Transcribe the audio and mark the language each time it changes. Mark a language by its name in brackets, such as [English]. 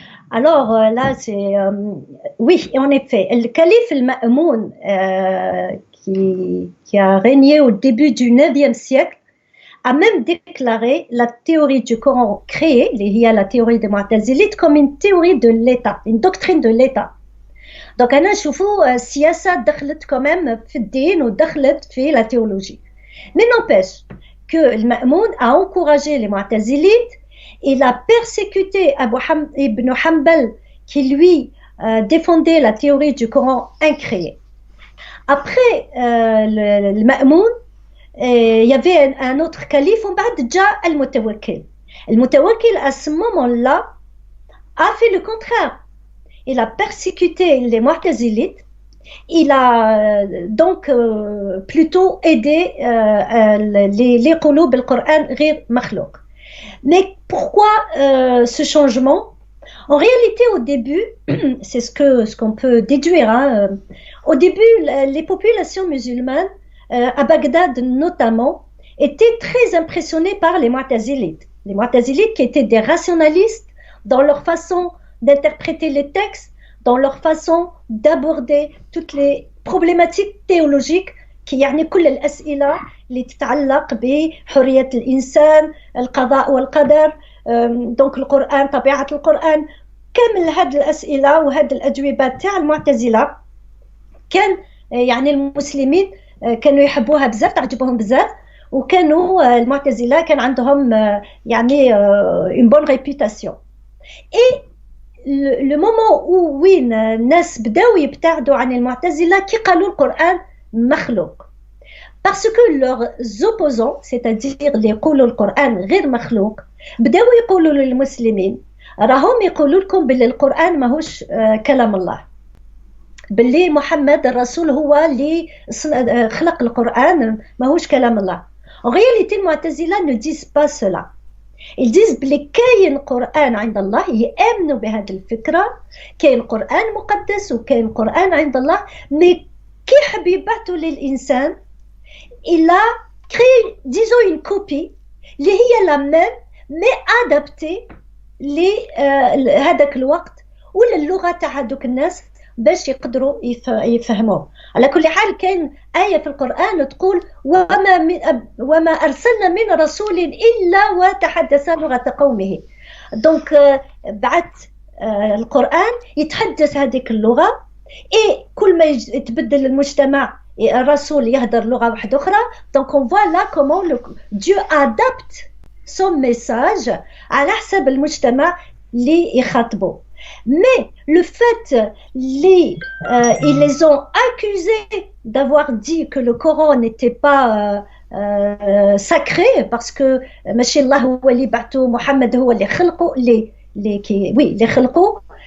[French] Alors là, c'est oui, en effet, le calife al-Ma'moun qui a régné au début du 9e siècle a même déclaré la théorie du Coran créée, la théorie des Mu'tazilites, comme une théorie de l'État, une doctrine de l'État. [Arabic] Donc أنا نشوفوا السياسة دخلت [French] quand même [Arabic] في الدين ودخلت في [French] la théologie. Mais n'empêche que le Ma'moun a encouragé les Mu'tazilites. Il a persécuté Ibn Hanbal qui lui défendait la théorie du Coran incréé. Après le Ma'moun, il y avait un autre calife, [Arabic] وبعد جاء المتوكل. [French] المتوكل à ce moment-là a fait le contraire. Il a persécuté les Mu'tazilites. Il a donc plutôt aidé les qulub al-Qur'an [Arabic] غير مخلوق. [French] Mais pourquoi ce changement? En réalité, au début, c'est ce qu'on peut déduire. Au début, les populations musulmanes, à Bagdad notamment, étaient très impressionnées par les Mu'tazilites. Les Mu'tazilites qui étaient des rationalistes dans leur façon d'interpréter les textes, dans leur façon d'aborder toutes les problématiques théologiques qui [Arabic] يعني كل الأسئلة اللي تتعلق بحرية الإنسان، القضاء والقدر، دونك القرآن، طبيعة القرآن، كامل هذه الأسئلة وهذه الأجوبة تاع المعتزلة كان يعني المسلمين كانوا يحبوها بزاف، تعجبهم بزاف، وكانوا المعتزلة كان عندهم يعني [French] une bonne réputation. Et le moment où [Arabic] وين الناس بداو يبتعدوا عن المعتزلة كي قالوا القرآن مخلوق. [French] Parce que leurs opposants, c'est-à-dire les [Arabic] يقولوا القرآن غير مخلوق، بداو يقولوا للمسلمين راهم يقولوا لكم باللي القرآن ماهوش كلام الله، باللي محمد الرسول هو اللي خلق القرآن ماهوش كلام الله. [French] En réalité, المعتزلة ne disent pas cela. Ils disent [Arabic] بلي كاين قرآن عند الله، يؤمنوا بهذه الفكرة، كاين قرآن مقدس وكاين قرآن عند الله، mais كي حب يبعثوا للإنسان [French] il a créé, disons, une copie [Arabic] اللي هي [French] la même mais adaptée [Arabic] لهذاك الوقت ولا اللغة تاع هذوك الناس باش يقدروا يفهموه. على كل حال كاين آية في القرآن تقول وما أرسلنا من رسول إلا وتحدث لغة قومه. دونك بعد القرآن يتحدث هذيك اللغة، et كل ما يتبدل المجتمع الرسول يهدر لغة واحدة أخرى. [French] Donc on voit là comment Dieu adapte son message [Arabic] على حسب المجتمع اللي يخاطبه. [French] Mais le fait ils les ont accusés d'avoir dit que le Coran n'était pas sacré parce que [Arabic] ماشي الله هو اللي بعثه، محمد هو اللي خلقه، [French] اللي خلقه.